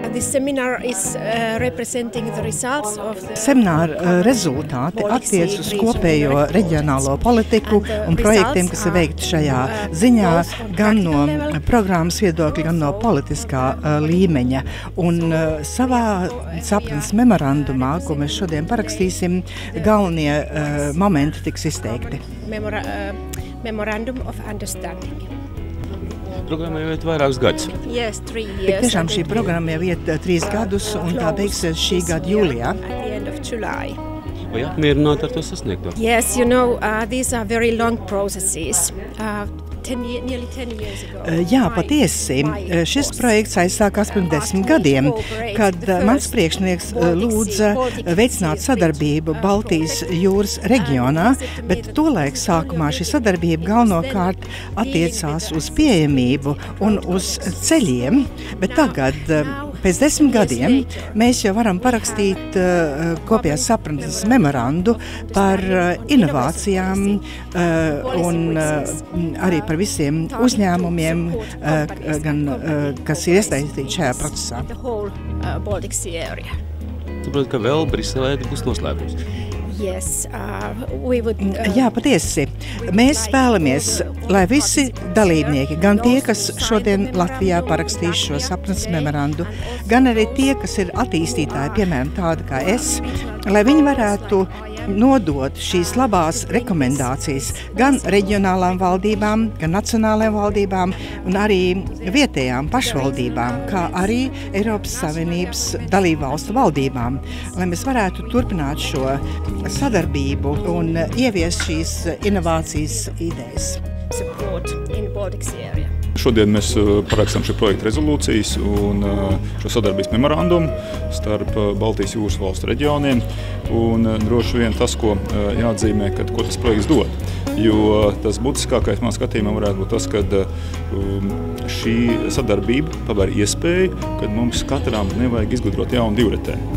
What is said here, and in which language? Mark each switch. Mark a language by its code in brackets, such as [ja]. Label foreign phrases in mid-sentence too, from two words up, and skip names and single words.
[lv] Semināra rezultāti attiec uz kopējo reģionālo politiku un projektiem, kas ir veikti šajā ziņā, gan no programmas viedokļa, gan no politiskā līmeņa. Un savā sapratnes memorandumā, ko mēs šodien parakstīsim, galvenie momenti tiks izteikti. [en] Memorandum of Understanding. [lv] Programma jau iet vairākus gadus. [en] Yes, 3 years. [lv] Tiešām šī programma jau iet 3 gadus, un tā beigsies šī gada jūlijā. [en] At the end of July. [lv] Vai apmierināti ar to sasniegto? [en] Yes, these are very long processes. Nearly 10 years ago. [lv] Jā, patiesi. Šis projekts aizsākās pirms 10 gadiem, kad mans priekšnieks lūdza veicināt sadarbību Baltijas jūras reģionā, bet tolaik sākumā šī sadarbība galvenokārt attiecās uz pieejamību un uz ceļiem, bet tagad, pēc 10 gadiem, mēs jau varam parakstīt kopējās sapratnes memorandu par inovācijām un arī par visiem uzņēmumiem, kas ir iesaistīti šajā procesā. saprotu, ka vēl Briselē būs noslēgums. [en] Yes, we would, [lv] Jā, patiesi. Mēs vēlamies, lai visi dalībnieki, gan tie, kas šodien Latvijā parakstīs šo sapnes memorandu, gan arī tie, kas ir attīstītāji, piemēram, tādi kā es, lai viņi varētu nodot šīs labās rekomendācijas gan reģionālām valdībām, gan nacionālajām valdībām un arī vietējām pašvaldībām, kā arī Eiropas Savienības dalībvalstu valdībām, lai mēs varētu turpināt šo sadarbību un ieviest šīs inovācijas idejas. [en] support in Baltic Sea area. [lv] Šodien mēs parakstām šī projekta rezolūcijas un šo sadarbības memorandumu starp Baltijas jūras valstu reģioniem. Un droši vien tas, ko jāatzīmē, ko tas projekts dod. Jo tas būtiskākais man skatījumā varētu būt tas, ka šī sadarbība paver iespēju, kad mums katram nevajag izgudrot jaunu divretēju.